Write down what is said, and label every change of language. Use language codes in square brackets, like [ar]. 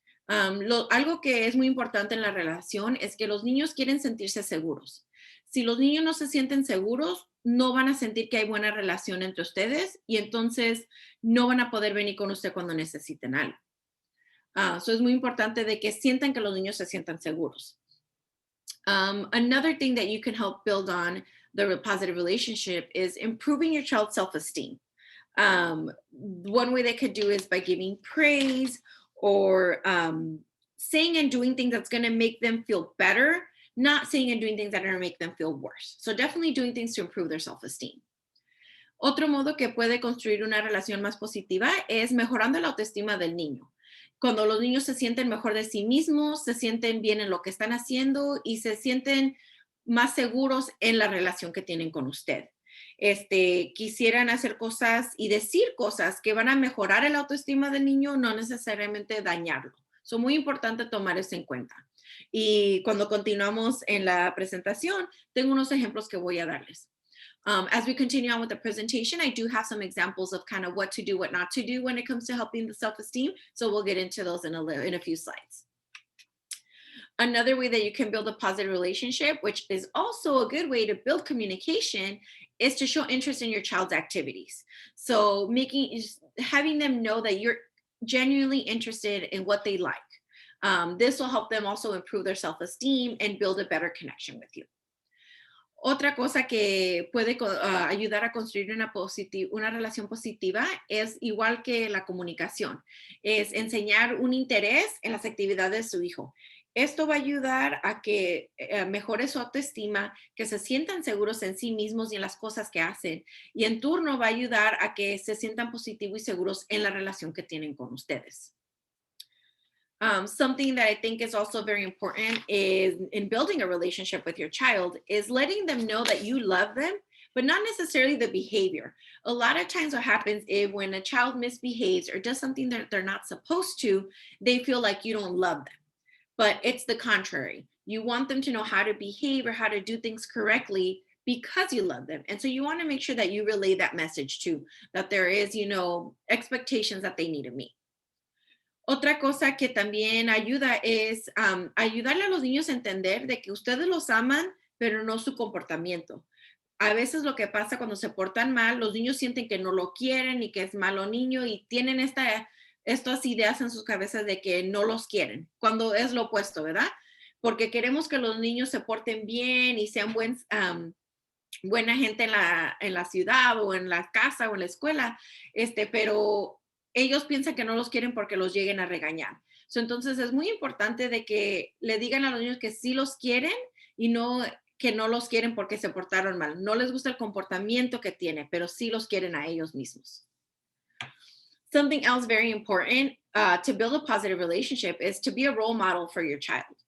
[es] Algo que es muy importante en la relación es que los niños quieren sentirse seguros. Si los niños no se sienten seguros, no van a sentir que hay buena relación entre ustedes y entonces no van a poder venir con usted cuando necesiten algo. So es muy importante de que sientan que los niños se sientan seguros. [en] Another thing that you can help build on the positive relationship is improving your child's self-esteem. One way they could do is by giving praise or saying and doing things that's going to make them feel better, not saying and doing things that are going to make them feel worse. So definitely doing things to improve their self-esteem. [es] Otro modo que puede construir una relación más positiva es mejorando la autoestima del niño. Cuando los niños se sienten mejor de sí mismos, se sienten bien en lo que están haciendo y se sienten más seguros en la relación que tienen con usted. Quisieran hacer cosas y decir cosas que van a mejorar el autoestima del niño, no necesariamente dañarlo. Es muy importante tomar eso en cuenta. Y cuando continuamos en la presentación, tengo unos ejemplos que voy a darles. [en] As we continue on with the presentation, I do have some examples of kind of what to do, what not to do when it comes to helping the self-esteem. So we'll get into those in a few slides. Another way that you can build a positive relationship, which is also a good way to build communication, is to show interest in your child's activities. So having them know that you're genuinely interested in what they like. This will help them also improve their self-esteem and build a better connection with you. [es] Otra cosa que puede ayudar a construir una relación positiva es igual que la comunicación, es enseñar un interés en las actividades de su hijo. Esto va a ayudar a que mejore su autoestima, que se sientan seguros en sí mismos y en las cosas que hacen. Y en turno va a ayudar a que se sientan positivos y seguros en la relación que tienen con ustedes. [en] Something that I think is also very important is in building a relationship with your child is letting them know that you love them, but not necessarily the behavior. A lot of times what happens is when a child misbehaves or does something that they're not supposed to, they feel like you don't love them. But it's the contrary. You want them to know how to behave or how to do things correctly because you love them. And so you want to make sure that you relay that message too, that there is, expectations that they need to meet. [es] Otra cosa que también ayuda es ayudarle a los niños a entender de que ustedes los aman, pero no su comportamiento. A veces lo que pasa cuando se portan mal, los niños sienten que no lo quieren y que es malo niño y tienen estas ideas en sus cabezas de que no los quieren, cuando es lo opuesto, ¿verdad? Porque queremos que los niños se porten bien y sean buena gente en la ciudad o en la casa o en la escuela, pero ellos piensan que no los quieren porque los lleguen a regañar. Entonces es muy importante de que le digan a los niños que sí los quieren y no que no los quieren porque se portaron mal. No les gusta el comportamiento que tiene, pero sí los quieren a ellos mismos. [en] Something else very important to build a positive relationship is to be a role model for your child.